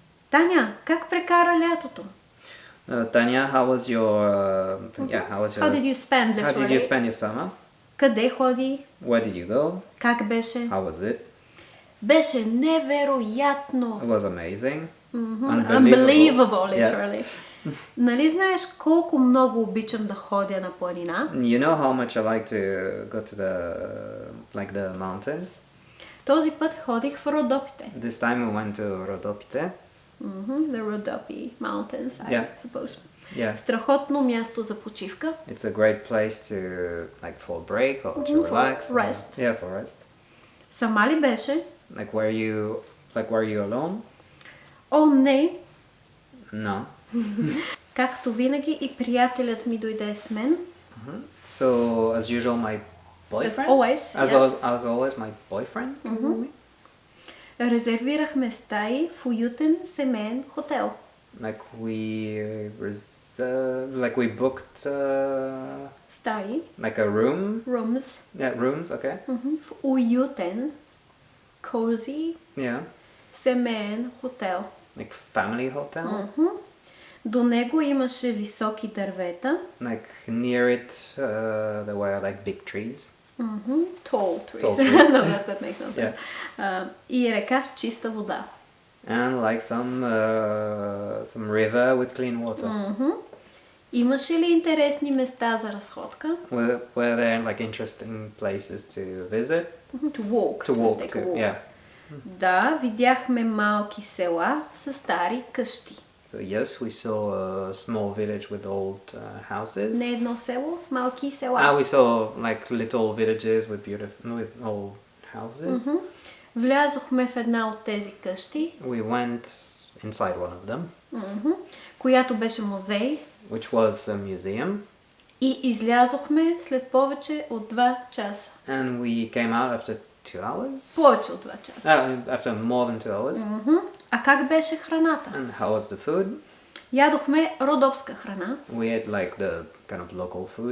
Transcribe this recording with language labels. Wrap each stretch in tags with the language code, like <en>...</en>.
<bg>Таня, как прекара лятото?</bg> <en>Tanya, how was your How did you spend how did you spend your summer?</en> <bg>Къде ходи?</bg> <en>Where did you go?</en> <bg>Как беше?</bg> <en>How was it?</en> <bg>Беше невероятно.</bg> <en>It was amazing. Unbelievable, literally.</en> <bg>Нали знаеш колко много обичам да ходя на планина?</bg> <en>You know how much I like to go to the mountains?</en> <bg>Този път ходих в Родопите.</bg> <en>This time we went to Rodopite. The Rodopi Mountains, I suppose. Yeah.</en> <bg>Страхотно място за почивка.</bg> <en>It's a great place to like for a break or to relax. For rest. Yeah, for rest.</en> <bg>Сама ли беше?</bg> <en>Like were you alone?</en> <bg>О, не.</bg> <en>No.</en> <bg>Както винаги и приятелят ми дойде с мен.</bg> <en>So as usual my boyfriend? As always. As always my boyfriend?</en> <bg>Резервирахме стаи в уютен семейен хотел.</bg> <en>Like we booked</en> <bg>Стаи.</bg> <en>like a room. Rooms. Yeah, rooms, okay.</en> <bg>В уютен, cozy, семейен хотел.</bg> <en>Like family hotel.</en> <bg>До него имаше високи дървета.</bg> <en>Like near it there were like big trees. Tall trees. Tall trees. No, that makes no sense.</en> <bg>И река с чиста вода.</bg> <en>And like some river with clean water.</en> <bg>Имаше ли интересни места за разходка?</bg> <en>Were there like interesting places to visit? To walk. To take a walk. Yeah.</en> <bg>Да, видяхме малки села с стари къщи.</bg> <en>So yes, we saw a small village with old houses.</en> <bg>Не едно село, малки села.</bg> <en>We saw like little villages with old houses.</en> <bg>Влязохме в една от тези къщи.</bg> <en>We went inside one of them.</en> <bg>Която беше музей.</bg> <en>Which was a museum.</en> <bg>И излязохме след повече от 2 часа.</bg> <en>And we came out after 2 hours.</en> <bg>Повече от 2 часа.</bg> <en>After more than 2 hours.</en> <bg>А как беше храната?</bg> <en>And how was the food?</en> <bg>Ядохме родопска храна.</bg> <en>We had like the kind of local food.</en>